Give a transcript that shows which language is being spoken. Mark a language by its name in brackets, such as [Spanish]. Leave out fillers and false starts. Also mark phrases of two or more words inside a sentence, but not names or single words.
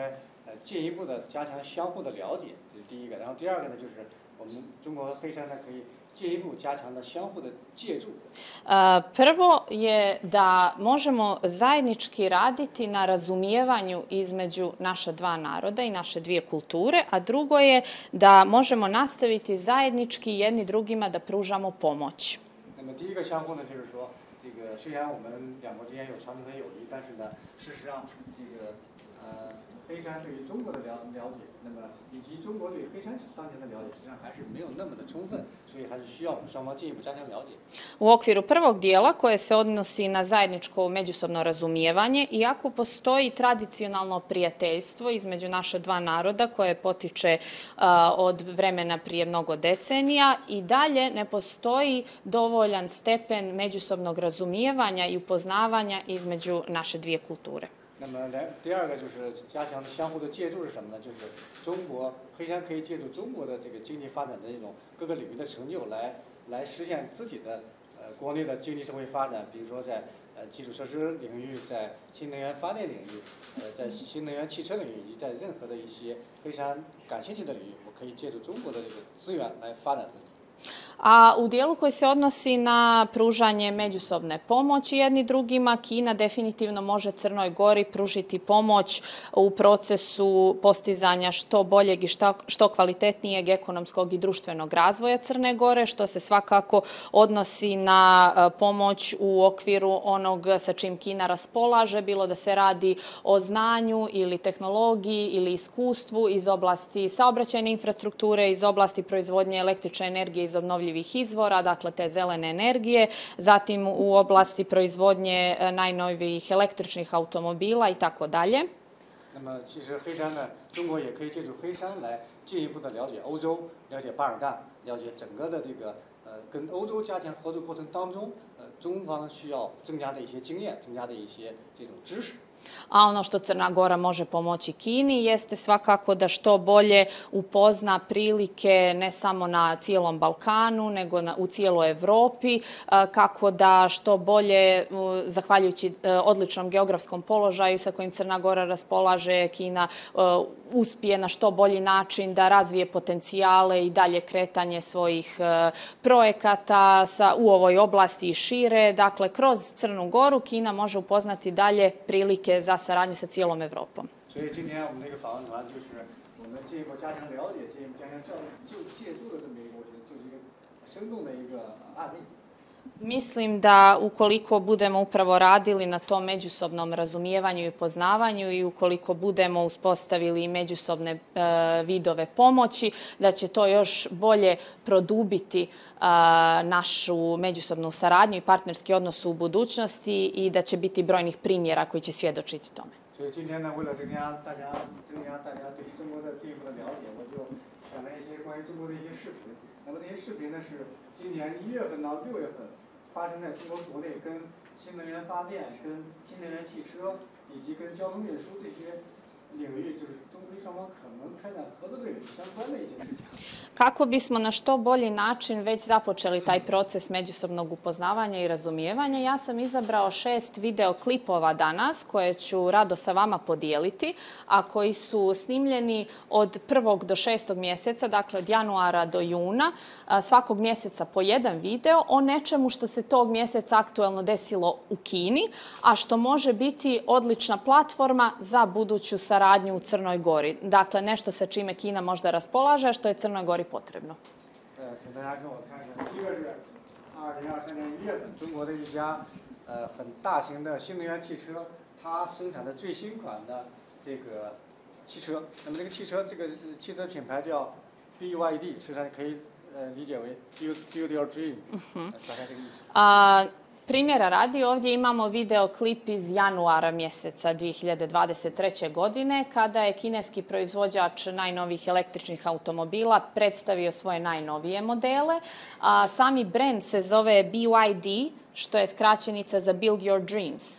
[Chinese] 就是说呢，中国和黑山呢，我们应该进一步的加強相互的了解，這是第一個。然後第二個呢，就是我們中國和黑山呢可以進一步加強的相互的借助。 [Serbian] Prvo je da možemo zajednički raditi na razumijevanju između naša dva naroda i naše dvije kulture, a drugo je da možemo nastaviti zajednički jedni drugima da pružamo pomoć. [Chinese] 那么第一个相互呢，就是说，这个虽然我们两国之间有传统的友谊，但是呢，事实上这个黑山对于中国的了解，那么以及中国对黑山当前的了解，实际上还是没有那么的充分，所以还是需要我们双方进一步加强了解。 [Serbian] U okviru prvog dijela koje se odnosi na zajedničko međusobno razumijevanje, iako postoji tradicionalno prijateljstvo između naša dva naroda koje potiče od vremena prije mnogo decenija, i dalje ne postoji dovoljan stepen međusobnog razumijevanja i upoznavanja između naše dvije kulture. [Chinese] 那么第二个就是加强相互的借助是什么呢？就是中国黑山可以借助中国的这个经济发展的这种各个领域的成就来实现自己的国内的经济社会发展，比如说在基础设施领域，在新能源发电领域，在新能源汽车领域，以及在任何的一些黑山感兴趣的领域，我可以借助中国的这个资源来发展自己。 [Serbian] A u dijelu koji se odnosi na pružanje međusobne pomoći jedni drugima, Kina definitivno može Crnoj Gori pružiti pomoć u procesu postizanja što boljeg i što kvalitetnijeg ekonomskog i društvenog razvoja Crne Gore, što se svakako odnosi na pomoć u okviru onog sa čim Kina raspolaže, bilo da se radi o znanju ili tehnologiji ili iskustvu iz oblasti saobraćajne infrastrukture, iz oblasti proizvodnje električne energije iz obnovljivih izvora, dakle te zelene energije, zatim u oblasti proizvodnje najnovijih električnih automobila i tako dalje. [Chinese] 那么其实黑山呢，中国也可以借助黑山来进一步的了解欧洲，了解巴尔干，了解整个的这个跟欧洲加强合作过程当中，中方需要增加的一些经验，增加的一些这种知识。 [Serbian] A ono što Crna Gora može pomoći Kini jeste svakako da što bolje upozna prilike ne samo na cijelom Balkanu, nego u cijeloj Evropi, kako da što bolje, zahvaljujući odličnom geografskom položaju sa kojim Crna Gora raspolaže, Kina uspije na što bolji način da razvije potencijale i dalje kretanje svojih projekata u ovoj oblasti i šire. Dakle, kroz Crnu Goru Kina može upoznati dalje prilike za saradnju sa cijelom Evropom. [Chinese] 所以今天我们这个访问团就是我们进一步加强了解、进一步加强借助的这么一个，我觉得就是一个生动的一个案例。 [Serbian] Mislim da ukoliko budemo upravo radili na tom međusobnom razumijevanju i poznavanju i ukoliko budemo uspostavili međusobne vidove pomoći, da će to još bolje produbiti našu međusobnu saradnju i partnerski odnos u budućnosti i da će biti brojnih primjera koji će svjedočiti tome. [Chinese] 所以今天呢，为了增加大家对中国的进一步的了解，我就选了一些关于中国的一些视频。那么这些视频呢，是今年1月份到6月份发生在中国国内跟新能源发电、跟新能源汽车以及跟交通运输这些领域，就是中黑双方可能开展合作的领域相关的一些事情。 [Serbian] Kako bismo na što bolji način već započeli taj proces međusobnog upoznavanja i razumijevanja, ja sam izabrao 6 videoklipova danas koje ću rado sa vama podijeliti, a koji su snimljeni od 1. do 6. mjeseca, dakle od januara do juna, svakog mjeseca po jedan video o nečemu što se tog mjeseca aktuelno desilo u Kini, a što može biti odlična platforma za buduću saradnju u Crnoj Gori. Dakle, nešto sa čime Kina možda raspolaže, a što je Crnoj Gori potrebno. [Chinese] 请大家跟我看一下，第一个是2023年1月份，中国的一家很大型的新能源汽车，它生产的最新款的这个汽车。那么这个汽车品牌叫 BYD， 实际上可以理解为 [English] Build Your Dream， [Chinese] 大概这个意思。 [Serbian] Primjera radi, ovdje imamo videoklip iz januara mjeseca 2023. godine, kada je kineski proizvođač najnovijih električnih automobila predstavio svoje najnovije modele. Sami brand se zove BYD, što je skraćenica za [English] Build Your Dreams.